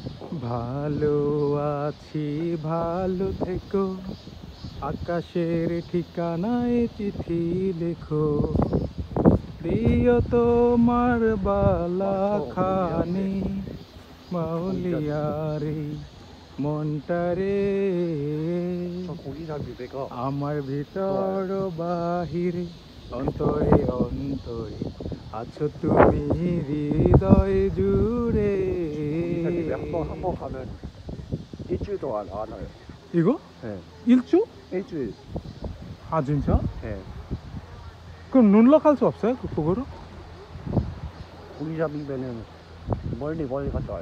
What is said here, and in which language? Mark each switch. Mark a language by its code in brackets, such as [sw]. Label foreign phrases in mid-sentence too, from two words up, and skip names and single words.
[bn] ভালো আছি, ভালো থেকো, আকাশের ঠিকানায় চিঠি লেখো, প্রিয় তোমার বালা খানি মাউলিয়ারে মনটারে, আমার ভিতর বাহিরে অন্তরে অন্তরে আছো তুমি হৃদয় জুড়ে। [ko] 몇번 한번 가면 일주일 동안 안 와요. 이거? 네. 일주? 일주일. 아 진짜? 네. 그럼 눈락할 수 없어요? 그거를? 고기잡이면은 멀리 갔다 와요.